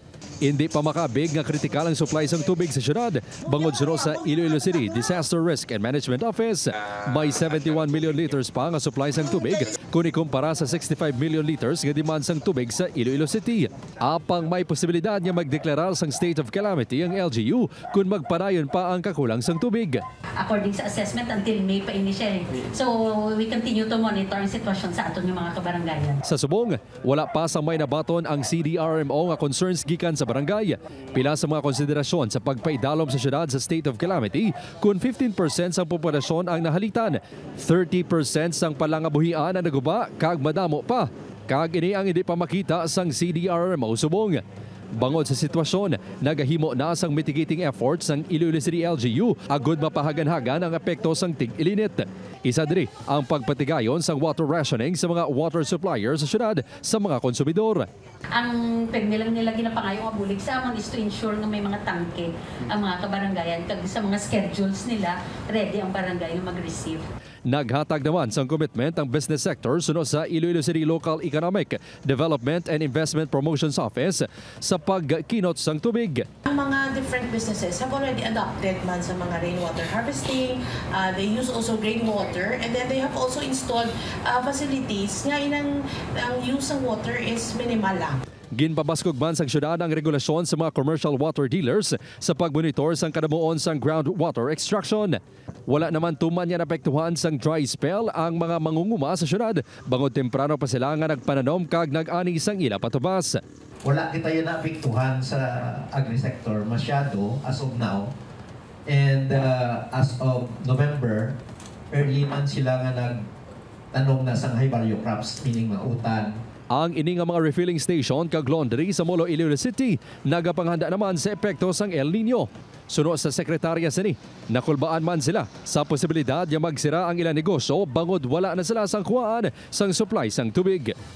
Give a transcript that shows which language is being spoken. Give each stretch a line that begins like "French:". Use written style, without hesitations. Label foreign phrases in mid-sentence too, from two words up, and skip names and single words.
Hiligaynon: Hindi pa makabig nga kritikal ang supply sang tubig sa syudad bangod sa Iloilo City Disaster Risk and Management Office, may 71
English: million liters
Hiligaynon: pa nga supply sang tubig kung ikumpara sa 65
English: million liters
Hiligaynon: nga demand sang tubig sa Iloilo City. Apang may posibilidad nga magdeklarar sang
English: state of calamity
Hiligaynon: ang LGU kung magpadayon pa ang kakulang sang tubig. According sa assessment, until May pa ini siya.
English: So we continue to monitor
Hiligaynon: ang sitwasyon sa aton ng mga kabaranggayan. Sa subong, wala pa sa may nabaton ang CDRMO nga concerns gikan sa barangay. Pila sa mga konsiderasyon sa pagpaidalom sa syudad sa
English: state of calamity
Hiligaynon: kung 15% sang populasyon ang nahalitan, 30% sang palangabuhian ang naguba kag madamo pa. Kag ini ang hindi pa makita sang CDRMO subong. Bangod sa sitwasyon, nagahimo na sang
English: mitigating efforts
Hiligaynon: ng Iloilo City LGU agud mapahagan-hagan ang epekto sang tig-ilinit. Isa diri ang pagpatigayon sang
English: water rationing
Hiligaynon: sa mga
English: water suppliers
Hiligaynon: sa syudad sa mga konsumidor. Ang pagnilang nila ginapangayong abulig sa amon
English: is to ensure
Hiligaynon: na may mga tangke ang mga kabaranggayan kag sa mga schedules nila ready ang barangay na mag-receive. Naghatag naman sang commitment ang business sector sunod sa Iloilo City Local Economic Development and Investment Promotions Office sa pagkinot sang tubig. Ang mga
English: different businesses have already adopted
Hiligaynon: man sa mga
English: rainwater harvesting. They use also rainwater and then they have also installed facilities
Hiligaynon: nga ang
English: use ng water is minimal lang.
Hiligaynon: Ginpabaskog man sang syudad ang regulasyon sa mga
English: commercial water dealers
Hiligaynon: sa pagmonitor sang kadamuon sang groundwater extraction. Wala naman tuman yan apektuhan sang
English: dry spell
Hiligaynon: ang mga mangunguma sa syudad bangod temprano pa sila nga nagpananom kag nag-ani sang ila patubas. Wala kita yan naapektuhan sa agri-sector masyado
English: as of now And as of November,
Hiligaynon: early man sila nga nagtanom na sang
English: high value crops,
Hiligaynon: meaning mga utan. Ang ini nga mga
English: refilling station
Hiligaynon: kag laundry sa Molo, Iloilo City nagapanghanda naman sa epekto sang El Nino. Suno sa sekretarya sini, nakulbaan man sila sa posibilidad nga magsira ang ilang negosyo bangod wala na sila sang kuhaan sang supply sang tubig.